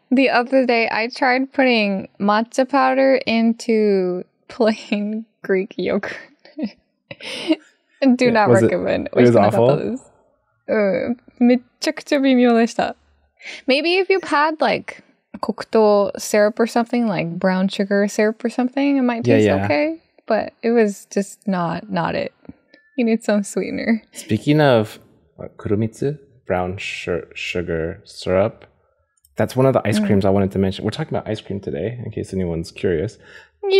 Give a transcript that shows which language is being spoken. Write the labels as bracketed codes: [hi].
[en] The other day, I tried putting matcha powder into plain Greek yogurt. Do not recommend. It was awful? [ja] めっちゃくちゃ微妙でした。 [en] Maybe if you've had like 黒糖 syrup or something, like brown sugar syrup or something, it might taste okay. But it was just not it. You need some sweetener. Speaking of kuromitsu, brown sugar syrup, that's one of the ice creams I wanted to mention. We're talking about ice cream today, in case anyone's curious. Yeah.